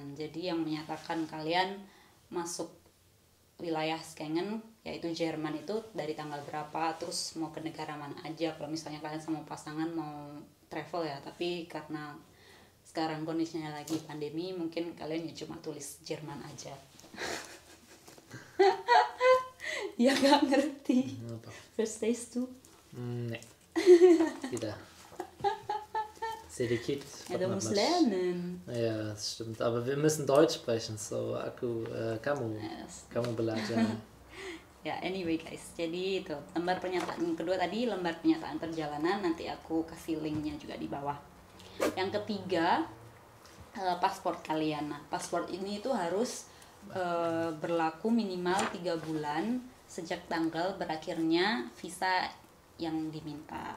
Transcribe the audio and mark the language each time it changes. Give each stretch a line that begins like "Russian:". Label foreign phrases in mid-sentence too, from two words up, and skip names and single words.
Indonesian: Jadi yang menyatakan kalian masuk wilayah Schengen yaitu Jerman itu dari tanggal berapa, terus mau ke negara mana aja kalau misalnya kalian sama pasangan mau travel ya. Tapi karena sekarang kondisinya lagi pandemi, mungkin kalian ya cuma tulis Jerman aja. Ya gak ngerti. Apa?
English: First days tuh
German: Nee. Wieder. Sedikit. ja, du musst lernen. Ja, das stimmt. Aber wir müssen Deutsch sprechen,
Indonesian: so kamu belajar. Ya,
English: anyway guys,
Indonesian: jadi itu lembar pernyataan yang kedua tadi, lembar pernyataan perjalanan, nanti aku kasih linknya juga di bawah. Yang ketiga, paspor kalian. Nah, paspor ini itu harus berlaku minimal 3 bulan sejak tanggal berakhirnya visa yang diminta.